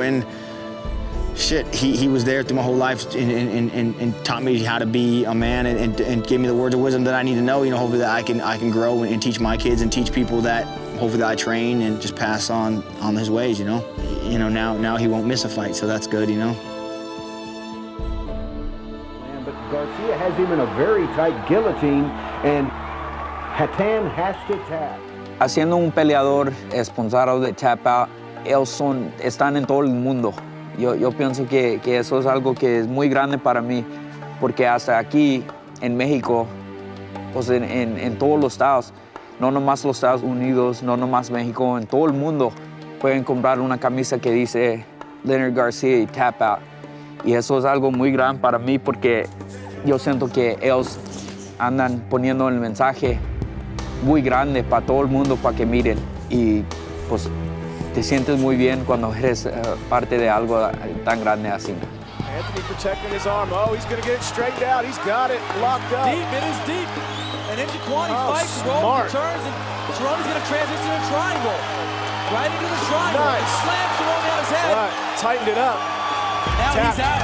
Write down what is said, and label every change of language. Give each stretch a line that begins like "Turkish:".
English: And shit, he was there through my whole life and taught me how to be a man and gave me the words of wisdom that I need to know, you know, hopefully that I can grow and teach my kids and teach people that hopefully that I train and just pass on his ways, you know. You know, now he won't miss a fight, so that's good, you know. But Garcia has him in a very tight guillotine, and Hatan has to tap.
Spanish: Haciendo un peleador esponsorado de TapouT, ellos están en todo el mundo. Yo pienso que eso es algo que es muy grande para mí, porque hasta aquí en México, pues en todos los estados, no nomás los Estados Unidos, no nomás México, en todo el mundo pueden comprar una camisa que dice Leonard Garcia y TapouT. Y eso es algo muy grande para mí, porque yo siento que ellos andan poniendo el mensaje muy grande para todo el mundo, para que miren. Y pues te sientes muy bien cuando eres parte de algo tan grande así.
English: Anthony protecting his arm. Oh, he's going to get it straightened out. He's got it locked up. Deep, it is deep. And Njokuani fights, rolls, turns, and Cerrone's going to transition to a triangle. Right into the triangle. Nice. Slams Cerrone on his head. All right, tightened it up. Now Tap. he's out.